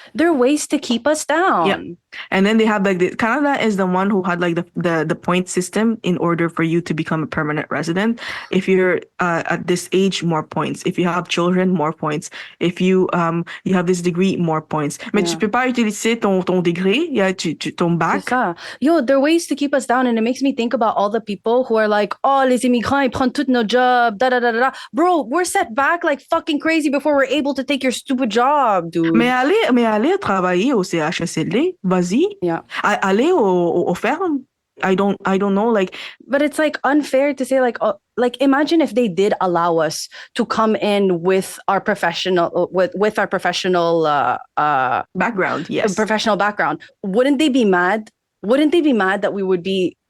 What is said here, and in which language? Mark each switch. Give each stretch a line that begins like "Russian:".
English: There are ways to keep us down. Yeah. And then they have like Canada is the one who had like the point system in order for you to become a permanent resident. If you're at this age, more points. If you have children, more points. If you have this degree, more points.
French: Mais tu peux pas utiliser ton degré, ton bac. C'est ça.
English: Yo, there are ways to keep us down, and it makes me think about all the people who are like, oh,
French: les immigrants, ils prennent toutes nos jobs,
English: da da da da. Bro, we're set back like fucking crazy before we're able to take your stupid job, dude.
French: Mais aller travailler au CHSLD, vas-y.
English: Yeah.
French: Aller au ferme.
English: I don't know, like. But it's like unfair to say like imagine if they did allow us to come in with our professional with our professional background. Yes. Professional background. Wouldn't they be mad? Wouldn't they be mad that we would be